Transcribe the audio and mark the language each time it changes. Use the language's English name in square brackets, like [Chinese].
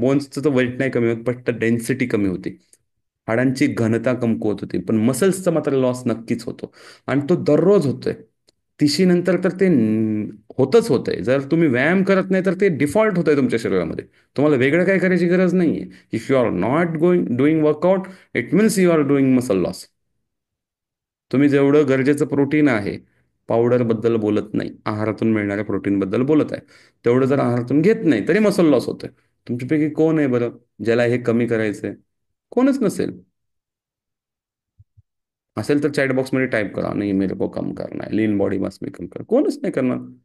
[Marathi] बोन्सचं तर वेट नाही कमी होत, पण डेन्सिटी कमी होती, हाडांची घनता कमकुवत होती, पण मसल्सचा मात्र लॉस नक्कीच होतो. आणि तो दररोज होतोय. 30शी नंतर तर ते होतच होतंय. जर तुम्ही व्यायाम करत नाही तर ते डिफॉल्ट होतंय तुमच्या शरीरामध्ये. तुम्हाला वेगळं काय करायची गरज नाहीये. [English] If you are not doing workout, it means you are doing muscle loss. [Marathi] तुम्ही जेवढं गरजेचं प्रोटीन आहे, पावडरबद्दल बोलत नाही, आहारातून मिळणाऱ्या प्रोटीनबद्दल बोलत आहे, तेवढं जर आहारातून घेत नाही तरी मसल लॉस होतोय. तुमच्यापैकी कोण आहे बरं ज्याला हे कमी करायचंय? कोणच नसेल. असेल तर चॅट बॉक्समध्ये टाईप करा, नाही [Hindi] मेरे को कम करना है, [Marathi] लीन बॉडी मास मी कम कर. कोणच नाही करणार.